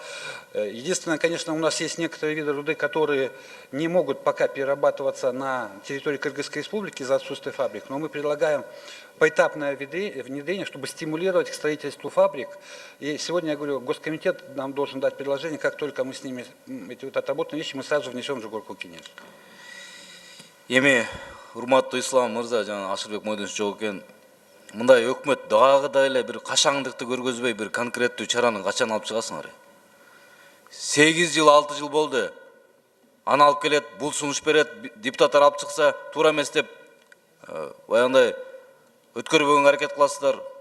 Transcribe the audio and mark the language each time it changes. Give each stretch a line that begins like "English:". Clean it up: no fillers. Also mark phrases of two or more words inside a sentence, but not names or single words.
Russian: Единственное, конечно, у нас есть некоторые виды руды, которые не могут пока перерабатываться на территории Кыргызской республики из-за отсутствия фабрик, но мы предлагаем поэтапное внедрение, чтобы стимулировать к строительству фабрик. И сегодня, я говорю, Госкомитет нам должен дать предложение, как только мы с ними эти отработанные вещи, мы сразу внесем в Жогорку Кеңеш.
Kyrgyz: Урматтуу Ислам мырза, жана Ашырбек Мойдонович жок экен. Мындай өкмөт дагыдай эле бир кашаңдыкты көргөзбөй бир конкреттүү чараны качан алып чыгасыңар? 8 жыл, 6 жыл болду. Аны алып келет, бул сунуш берет, депутаттар алып чыкса, туура эмес деп баягындай өткөрбөгөнгө аракет кыласыздар.